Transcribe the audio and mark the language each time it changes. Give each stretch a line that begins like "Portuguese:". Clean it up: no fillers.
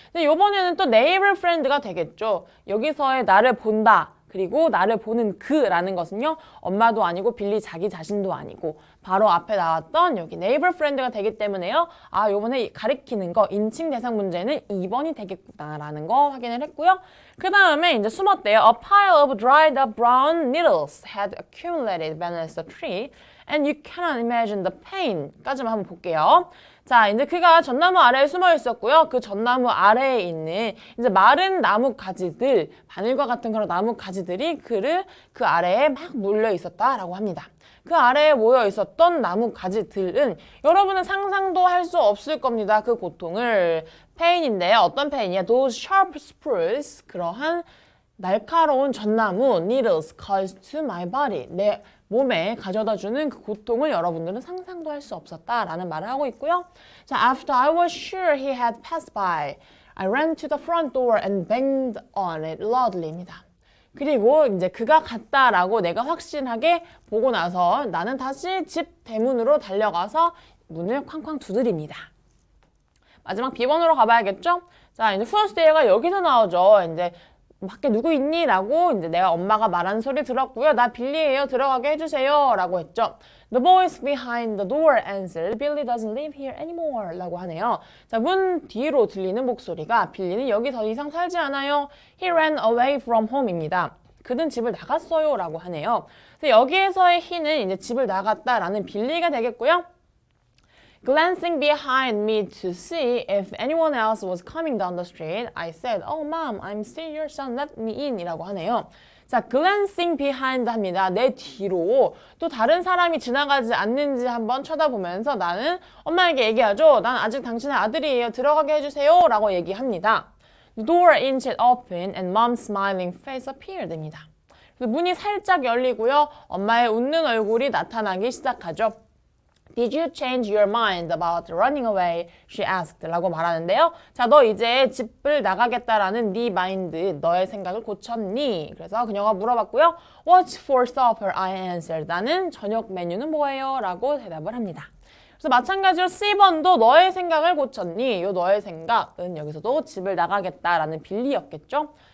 Korean: 이번에는 또
English: neighbor friend
Korean: 가 되겠죠. 여기서의 나를 본다, 그리고 나를 보는 그라는 것은요, 엄마도 아니고 빌리 자기 자신도 아니고 바로 앞에 나왔던 여기 neighbor friend가 되기 때문에요. 아, 요번에 가리키는 거, 인칭 대상 문제는 2번이 되겠구나라는 거 확인을 했고요. 그 다음에 이제 숨었대요.
English: A pile of dried up brown needles had accumulated beneath the tree. And you cannot imagine the pain
Korean: 까지만 한번 볼게요. 자, 이제 그가 전나무 아래에 숨어 있었고요. 그 전나무 아래에 있는 이제 마른 나무 가지들, 바늘과 같은 그런 나무 가지들이 그를 그 아래에 막 몰려 있었다라고 합니다. 그 아래에 모여 있었던 나무 가지들은 여러분은 상상도 할 수 없을 겁니다. 그 고통을. pain인데요. 어떤 pain이야?
English: Those sharp spurs,
Korean: 그러한 날카로운 전나무
English: needles caused to my body.
Korean: 내 몸에 가져다주는 그 고통을 여러분들은 상상도 할 수 없었다라는 말을 하고 있고요.
English: 자, after I was sure he had passed by, I ran to the front door and banged on it loudly입니다.
Korean: 그리고 이제 그가 갔다라고 내가 확신하게 보고 나서 나는 다시 집 대문으로 달려가서 문을 쾅쾅 두드립니다. 마지막 B번으로 가봐야겠죠? 자, 이제
English: who's there
Korean: 가 여기서 나오죠. 이제 밖에 누구 있니? 라고 이제 내가 엄마가 말하는 소리 들었고요. 나 빌리예요. 들어가게 해주세요. 라고 했죠.
English: The voice behind the door answered, Billy doesn't live here anymore.
Korean: 라고 하네요. 자, 문 뒤로 들리는 목소리가 빌리는 여기 더 이상 살지 않아요.
English: He ran away from home입니다.
Korean: 그는 집을 나갔어요. 라고 하네요. 그래서 여기에서의 he는 이제 집을 나갔다라는 빌리가 되겠고요.
English: Glancing behind me to see if anyone else was coming down the street, I said, Oh, mom, I'm still your son. Let me in.
Korean: 이라고 하네요. 자,
English: glancing behind
Korean: 합니다. 내 뒤로 또 다른 사람이 지나가지 않는지 한번 쳐다보면서 나는 엄마에게 얘기하죠. 난 아직 당신의 아들이에요. 들어가게 해주세요. 라고 얘기합니다.
English: The door inched open and mom's smiling face appeared입니다.
Korean: 문이 살짝 열리고요. 엄마의 웃는 얼굴이 나타나기 시작하죠.
English: Did you change your mind about running away? She asked.
Korean: 라고 말하는데요. 자, 너 이제 집을 나가겠다라는 네 마인드, 너의 생각을 고쳤니? 그래서 그녀가 물어봤고요.
English: What's for supper? I answered.
Korean: 나는 저녁 메뉴는 뭐예요? 라고 대답을 합니다. 그래서 마찬가지로 C번도 너의 생각을 고쳤니? 요 너의 생각은 여기서도 집을 나가겠다라는 빌리였겠죠?